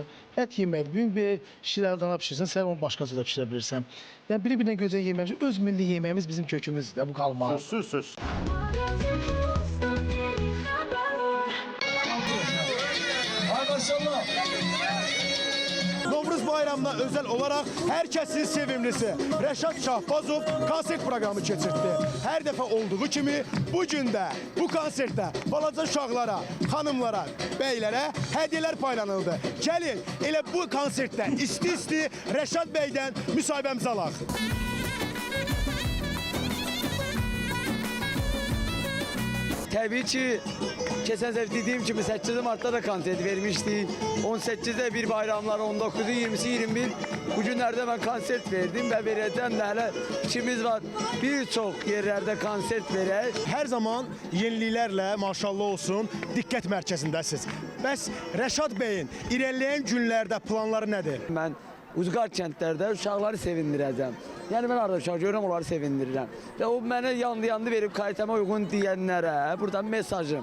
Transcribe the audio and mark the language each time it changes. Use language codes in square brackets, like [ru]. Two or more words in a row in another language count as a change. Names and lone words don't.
[az] Ət yemək, bugün bir şirəldana pişirsən, sən onu başqa cürə pişirə bilirsən. Yəni biri-birindən gözəl yeməyimiz, öz milli yeməyimiz bizim kökümüzdür, bu qalmaz. Söz. [tr] Novruz bayramına özel olarak herkesin sevimlisi Rəşad Şahbazov konsert programı keçirtdi. Her defa olduğu kimi bugün de bu konsertdə balaca uşaqlara, xanımlara, bəylərə hədiyyələr paylanıldı. [az] Gəlin elə bu konsertdə isti-isti Rəşad bəydən müsahibəmizi alaq. [tr] Tabii ki, geçen sefer dediğim gibi 8 Mart'ta da konsert vermiştik. 18'de bir bayramlar, 19'u, 20'si, 21. Bugünlerde ben konsert verdim ve vereceğim de hala işimiz var. [az] Birçok yerlerde konsert verək. [tr] Her zaman [az] yeniliklərlə maşallah olsun diqqət mərkəzindəsiniz. Bəs Rəşad bəyin irəliləyən günlərdə planları nədir? Mən Uzqar kəndlərdə uşaqları sevindirəcəm. Yəni mən arada uşaq görürəm, onları sevindirirəm. Və o mənə yandı verib kalitəmə uyğun deyənlərə buradan mesajım.